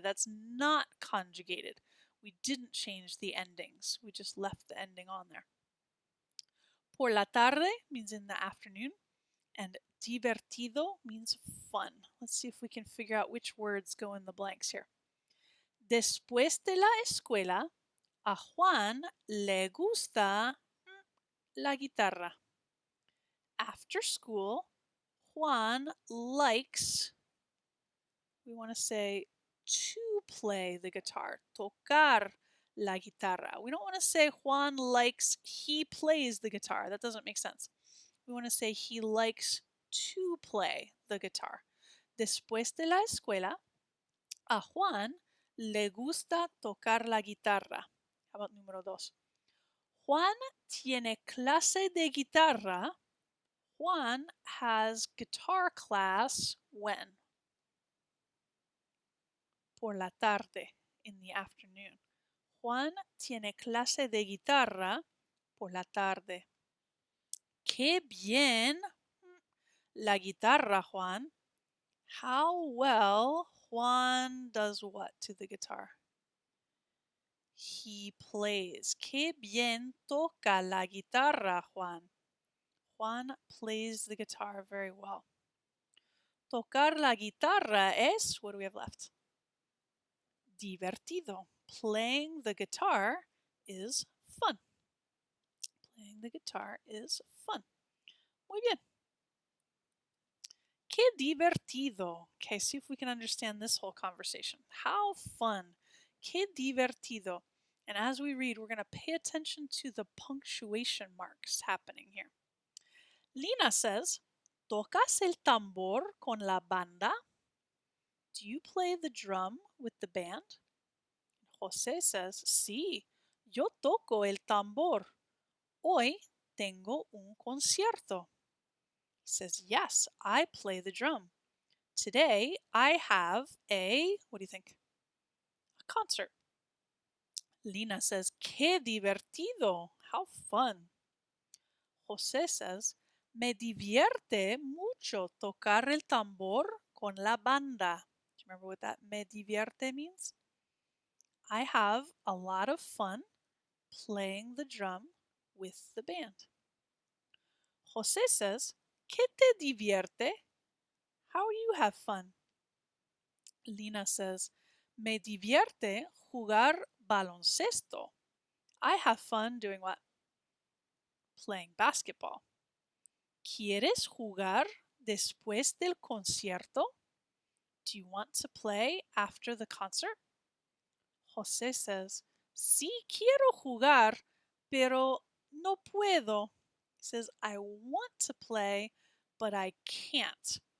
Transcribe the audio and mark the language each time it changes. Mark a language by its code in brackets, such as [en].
[en] That's not conjugated. We didn't change the endings. We just left the ending on there. [es] Por la tarde [en] means in the afternoon. And divertido means fun. Let's see if we can figure out which words go in the blanks here. [es] Después de la escuela, a Juan le gusta la guitarra. [en] After school, Juan likes, we want to say to play the guitar, [es] tocar la guitarra. [en] We don't want to say Juan likes, he plays the guitar. That doesn't make sense. We want to say he likes to play the guitar. [es] Después de la escuela, a Juan le gusta tocar la guitarra. [en] How about [es] número dos? Juan tiene clase de guitarra. [en] Juan has guitar class when? [es] Por la tarde, [en] in the afternoon. [es] Juan tiene clase de guitarra por la tarde. ¡Qué bien! La guitarra, Juan. [en] How well Juan does what to the guitar? He plays. [es] ¡Qué bien toca la guitarra, Juan! [en] Juan plays the guitar very well. [es] Tocar la guitarra es, [en] what do we have left? Divertido. Playing the guitar is fun. Playing the guitar is fun. [es] Muy bien. Qué divertido. [en] Okay, see if we can understand this whole conversation. How fun. [es] Qué divertido. [en] And as we read, we're going to pay attention to the punctuation marks happening here. Lina says, [es] ¿Tocas el tambor con la banda? [en] Do you play the drum with the band? José says, [es] Sí, yo toco el tambor. Hoy tengo un concierto. [en] He says, Yes, I play the drum. Today I have what do you think? A concert. Lina says, [es] Qué divertido. [en] How fun. José says, [es] Me divierte mucho tocar el tambor con la banda. [en] Do you remember what that [es] me divierte [en] means? I have a lot of fun playing the drum with the band. José says, [es] ¿Qué te divierte? [en] How do you have fun? Lina says, [es] Me divierte jugar baloncesto. [en] I have fun doing what? Playing basketball. [es] ¿Quieres jugar después del concierto? [en] Do you want to play after the concert? José says, [es] Sí quiero jugar, pero no puedo. [en] He says, I want to play, but I can't.